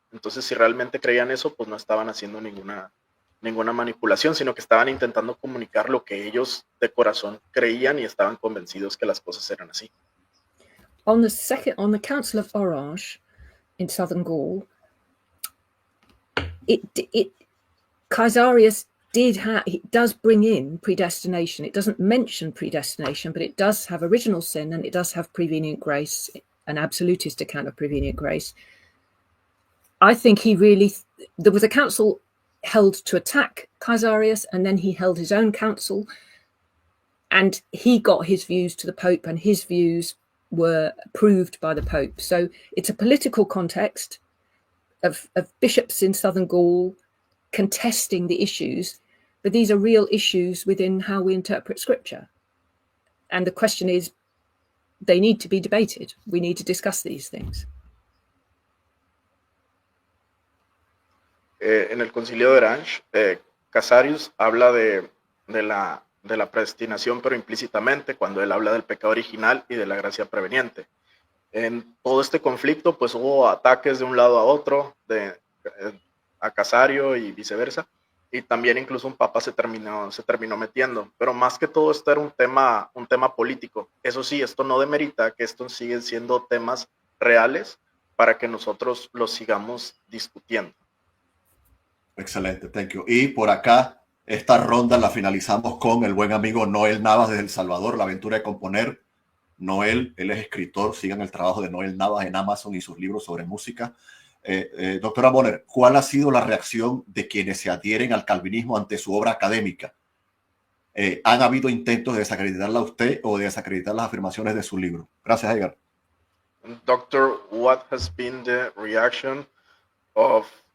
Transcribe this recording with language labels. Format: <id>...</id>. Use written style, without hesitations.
<es>Entonces, si realmente creían eso, pues no estaban haciendo ninguna manipulación, sino que estaban intentando comunicar lo que ellos de corazón creían y estaban convencidos que las cosas eran así.</es> <en>On the Council of Orange in southern Gaul, Caesarius does bring in predestination. It doesn't mention predestination, but it does have original sin and it does have prevenient grace, an absolutist account of prevenient grace. I think there was a council held to attack Caesarius, and then he held his own council and he got his views to the Pope and his views were approved by the Pope. So it's a political context of bishops in southern Gaul contesting the issues, but these are real issues within how we interpret scripture. And the question is, they need to be debated. We need to discuss these things.</en> <es>En el concilio de Orange, Casarius habla de la predestinación, pero implícitamente, cuando él habla del pecado original y de la gracia preveniente. En todo este conflicto, pues hubo ataques de un lado a otro, a Casario y viceversa, y también incluso un papa se terminó metiendo, pero más que todo esto era un tema político. Eso sí, esto no demerita que estos siguen siendo temas reales para que nosotros los sigamos discutiendo. Excelente,</es> <en>thank you.</en> <es>Y por acá, esta ronda la finalizamos con el buen amigo Noel Navas desde El Salvador, La aventura de componer. Noel, él es escritor, sigan el trabajo de Noel Navas en Amazon y sus libros sobre música. Doctora Bonner, ¿cuál ha sido la reacción de quienes se adhieren al calvinismo ante su obra académica? ¿Han habido intentos de desacreditarla a usted o de desacreditar las afirmaciones de su libro? Gracias, Edgar.</es> <en>Doctor, what has been the reaction of</en>